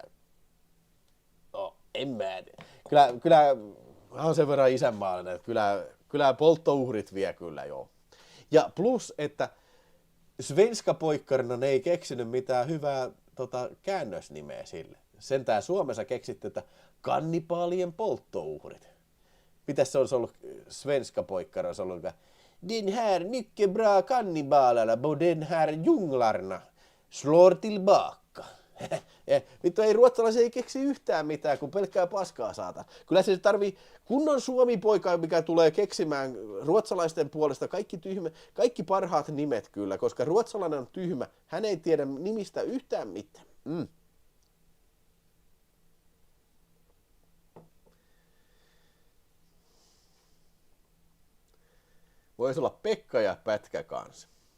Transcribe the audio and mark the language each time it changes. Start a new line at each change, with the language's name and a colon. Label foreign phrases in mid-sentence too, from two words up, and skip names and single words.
Finnish: No, en mä Kyllä on sen verran isänmaallinen, että kyllä polttouhrit vie kyllä joo. Ja plus, että svenska-poikkarina ne ei keksinyt mitään hyvää käännösnimeä sille. Sentään Suomessa keksitty, että kannibaalien polttouhrit. Mitäs se olisi ollut svenska-poikkara, olisi ollut
Swedish: den här mycket bra kannibalarna på den här djunglarna slår tillbaka.
Finnish: Vittu ei ruotsalaisia ei keksi yhtään mitään, kun pelkkää paskaa saata. Kyllä se tarvii kunnon suomipoika, mikä tulee keksimään ruotsalaisten puolesta kaikki parhaat nimet kyllä, koska ruotsalainen on tyhmä. Hän ei tiedä nimistä yhtään mitään. Voisi olla Pekka ja Pätkä kanssa.